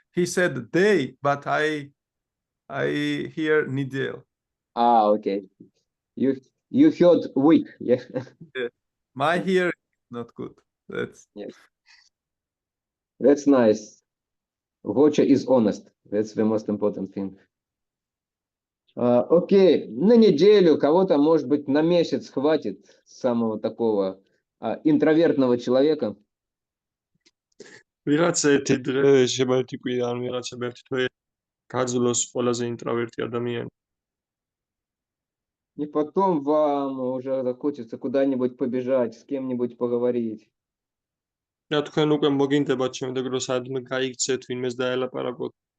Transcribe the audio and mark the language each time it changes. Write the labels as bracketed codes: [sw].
[en] He said day, but I hear nidel. Ah, okay. You heard week, yeah. My hearing is not good. That's nice. Gocha is honest. That's the most important thing. [ru] Окей, на неделю, кого-то, может быть, на месяц хватит самого такого интровертного человека. [ka] ვიღაც ერთი დღე შეიძლება ერთი კვირა ან ვიღაცა ერთი თვე გაძლოს ყველაზე ინტრავერტი ადამიანი. [ru] И потом вам уже захочется куда-нибудь побежать, с кем-нибудь поговорить. [ka] და თქვენ უკვე მოგინდებათ შემდეგ რომ სადმე გაიქცეთ, ვინმეს დაელაპარაკოთ.